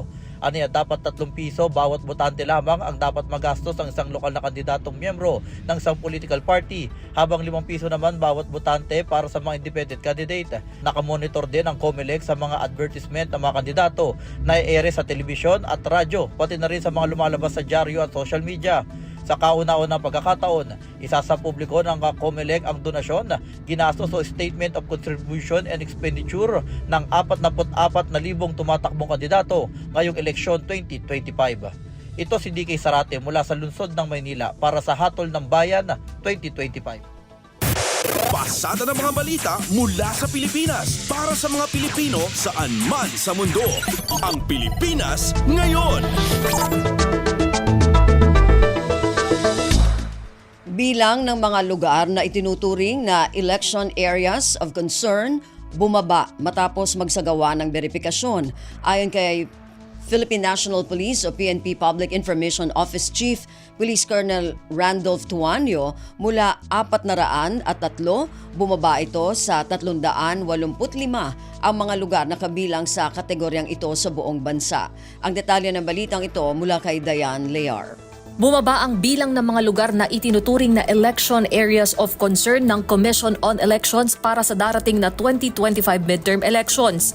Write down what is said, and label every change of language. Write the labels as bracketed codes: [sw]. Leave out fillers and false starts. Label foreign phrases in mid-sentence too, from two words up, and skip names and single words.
[tl] Aniya, dapat 3 piso bawat botante lamang ang dapat magastos ng isang lokal na kandidatong miyembro ng isang [en] political party, [tl] habang 5 piso naman bawat botante para sa mga [en] independent candidate. [tl] Nakamonitor din ang COMELEC sa mga advertisement ng mga kandidato na i-air sa telebisyon at radyo, pati na rin sa mga lumalabas sa dyaryo at [en] social media. [tl] Sa kauna-unang pagkakataon, isa sa publiko ng COMELEC ang donasyon, ginastos o [en] statement of contribution and expenditure [tl] ng 44,000 tumatakbong kandidato ngayong eleksyon 2025. Ito si DK Zarate mula sa lungsod ng Maynila para sa Hatol ng Bayan 2025. Pasada ng mga balita mula sa Pilipinas para sa mga Pilipino saan man sa mundo. Ang Pilipinas ngayon. Bilang ng mga lugar na itinuturing na [en] election areas of concern [tl] bumaba matapos magsagawa ng verifikasyon. Ayon kay Philippine National Police o PNP Public Information Office Chief Police Colonel Randolph Tuanyo, mula 403 bumaba ito sa 385 ang mga lugar na kabilang sa kategoryang ito sa buong bansa. Ang detalye ng balitang ito mula kay Diane Lear. Bumaba ang bilang ng mga lugar na itinuturing na [en] election areas of concern [tl] ng Commission on Elections para sa darating na 2025 [en] midterm elections.